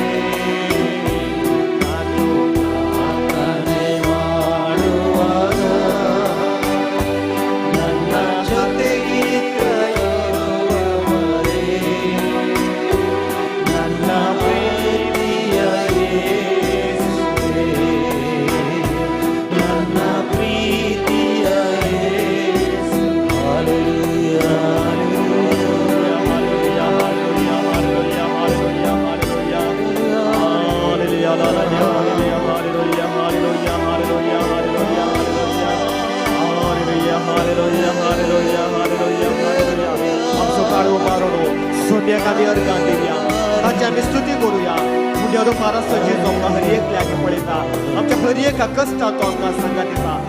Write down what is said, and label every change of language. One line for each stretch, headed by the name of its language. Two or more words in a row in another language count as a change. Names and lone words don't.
Kannada: ನಾನು ಪ್ರಾರ್ಥನೆ ಮಾಡುವಾಗ ನನ್ನ ಜೊತೆಗಿದ್ದ ಇರುವವರೇ, ನನ್ನ ಪ್ರೀತಿಯ ಯೇಸುವೇ. ನನ್ನ ಪ್ರೀತಿಯ ಯೇಸು. ಹಲ್ಲೆಲೂಯಾ, ಹಲ್ಲೆಲೂಯಾ, ಹಲ್ಲೆಲೂಯಾ, ಹಲ್ಲೆಲೂಯಾ, ಹಲ್ಲೆಲೂಯಾ,
Konkani: आमचो काळो बारोडो सोन्याक आमी अर्घां दिवया, ताची आमी स्तुती करुया. उंड्या रुपार आसो जेजू आमकां हर एकल्याक पळयता. आमच्या हर एका कश्टांत तो आमकां सांगात दिता.